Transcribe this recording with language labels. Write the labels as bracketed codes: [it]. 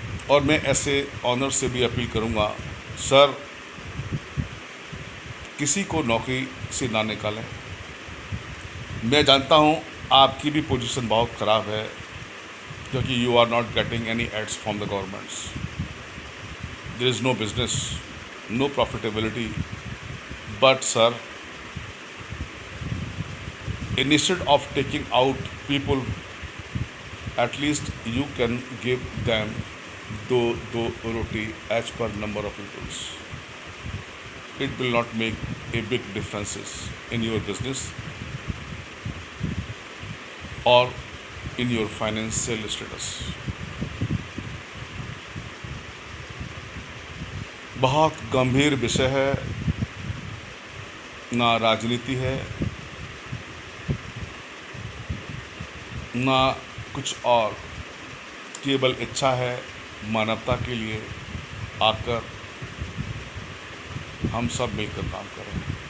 [hi] और मैं ऐसे ऑनर से भी अपील करूंगा, सर किसी को नौकरी से ना निकालें। मैं जानता हूं आपकी भी पोजीशन बहुत ख़राब है, क्योंकि [en] You are not getting any aids from the governments. There is no business, no profitability. But sir, instead of taking out people, at least you can give them [hi] do roti [en] as per number of peoples. It will not make a big differences in your business or in your financial status. [hi] बहुत गंभीर विषय है, ना राजनीति है, ना कुछ और, केवल इच्छा है मानवता के लिए आकर हम सब मिलकर काम करें।